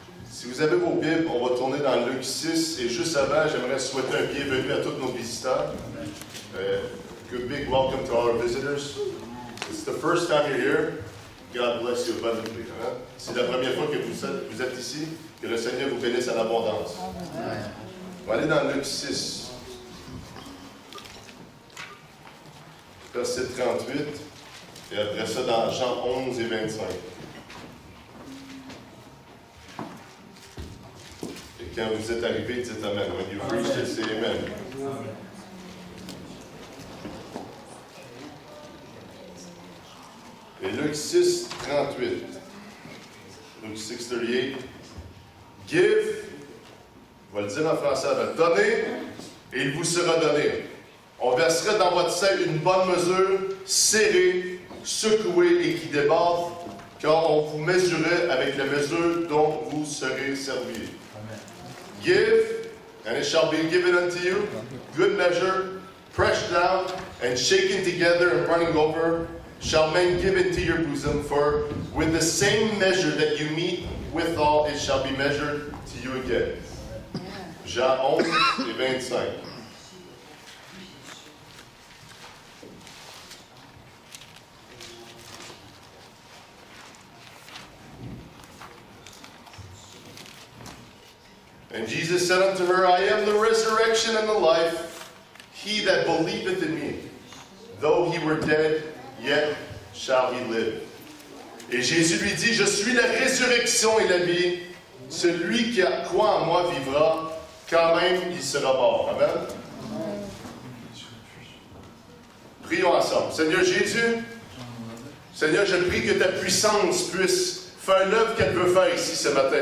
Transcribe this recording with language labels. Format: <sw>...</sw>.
<fr>Si vous avez vos Bibles, on va tourner dans Luc 6, et juste avant, j'aimerais souhaiter un bienvenue à tous nos visiteurs.</fr> <en>Good big welcome to our visitors. It's the first time you're here. God bless you abundantly. Hein?</en> <fr>C'est la première fois que vous êtes ici. Que le Seigneur vous bénisse en abondance. On va aller dans Luc 6, verset 38, et après ça dans Jean 11 et 25. Et quand vous êtes arrivés, dites Amen.</fr> <en>When you've reached it, say Amen.</en> <fr>Et Luc 6, 38. Luc 6, 38. Give, on va le dire en français, donnez, et il vous sera donné. On versera dans votre sein une bonne mesure, serrée, secouée et qui déborde, car on vous mesurerait avec la mesure dont vous serez servis.</fr> <en>Give, and it shall be given unto you, good measure, pressed down, and shaken together and running over, shall men give into your bosom, for with the same measure that you meet withal, it shall be measured to you again.</en> <fr>Jean 11 et 25.</fr> <en>And Jesus said unto her, I am the resurrection and the life. He that believeth in me, though he were dead, yet shall he live.</en> <fr>Et Jésus lui dit, je suis la résurrection et la vie. Celui qui croit en moi vivra, quand même il sera mort. Amen. Prions ensemble. Seigneur Jésus, Seigneur, je prie que ta puissance puisse faire l'œuvre qu'elle veut faire ici ce matin.</fr>